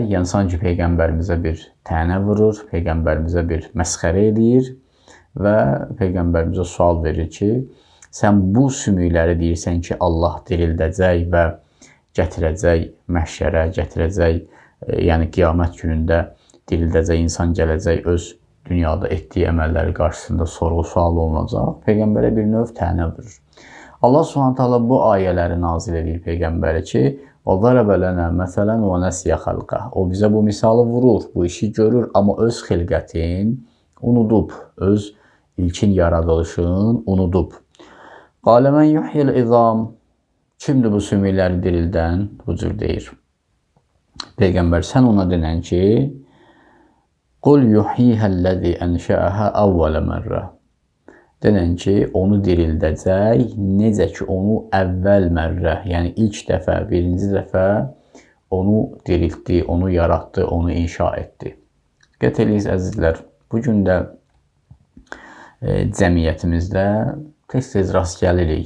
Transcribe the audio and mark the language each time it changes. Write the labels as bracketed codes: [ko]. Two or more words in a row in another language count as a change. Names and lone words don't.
[az] Yəni, sanki Peyğəmbərimizə bir tənə vurur, Peyğəmbərimizə bir məsxərə edir və Peyğəmbərimizə sual verir ki, sən bu sümükləri deyirsən ki, Allah dirildəcək və gətirəcək məhşərə, gətirəcək, yəni qiyamət günündə dirildəcək, insan gələcək, öz dünyada etdiyi əməlləri qarşısında sorğu-sual olunacaq. Peyğəmbərə bir növ tənə vurur. Allah Subhanahu bu ayələri nazil edir Peyğəmbərə ki, [ar] وَضَرَبَ لَنَا مَثَلًا وَنَسِيَ خَلْقَهُ [az] O bizə bu misalı vurur, bu işi görür, amma öz xilqətin unudub, öz ilkin yaradılışın unudub. [ar] قَالَ مَنْ يُحْيِي الْعِظَامَ [az] Kimdir bu sümükləri dirildən? Bu cür deyir. Peyğəmbər, sən ona denən ki, [ar] قُلْ يُحْيِيهَا الَّذِي أَنْشَأَهَا أَوَّلَ مَرَّةٍ [az] Denən ki, onu dirildəcək, necə ki, onu əvvəl mərrə, yəni ilk dəfə, birinci dəfə onu diriltdi, onu yaratdı, onu inşa etdi. Qət eləyiz, əzizlər, bugün də cəmiyyətimizdə tez-tez rast gəlirik.